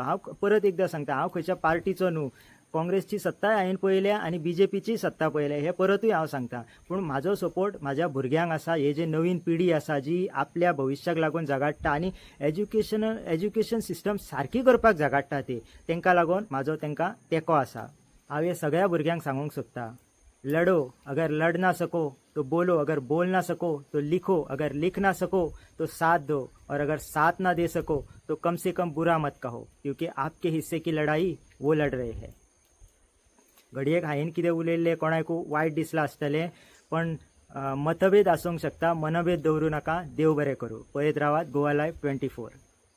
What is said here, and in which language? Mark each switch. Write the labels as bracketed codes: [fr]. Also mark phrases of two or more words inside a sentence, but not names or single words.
[kok] हांव परत एकदां सांगता, हांव खंयच्या पार्टीचो न्हू, काँग्रेसची सत्ताय हांवें पळयल्या आनी BJPची सत्ता पळयल्या, हे परतूय हांव सांगता, पूण म्हाजो सपोर्ट म्हाज्या भुरग्यांक आसा। हे जे नवीन पिढी आसा जी आपल्या भविश्याक लागून झगडटा आनी [en] education system [kok] सारकी करपाक झगडटा तांकां लागून म्हाजो तांकां तेंको आसा। हांव हे सगळ्या भुरग्यांक सांगूंक सोदता, [hi] लडो अगर लड़ ना सको तो बोलो, अगर बोल ना सको तो लिखो, अगर लिख ना सको तो साथ दो, और अगर साथ ना दे सको तो कम से कम बुरा मत कहो, क्योंकि आपके हिस्से की लड़ाई वो लड़ रहे हैं। [kok] घडयेक हांवें कितें उलयल्लें कोणाकूय वायट दिसलां आसतलें, पण मतभेद आसूंक शकता, मनभेद दवरूं नाका। देव बरें करूं। पळयत रावात गोवा लायव्ह 24।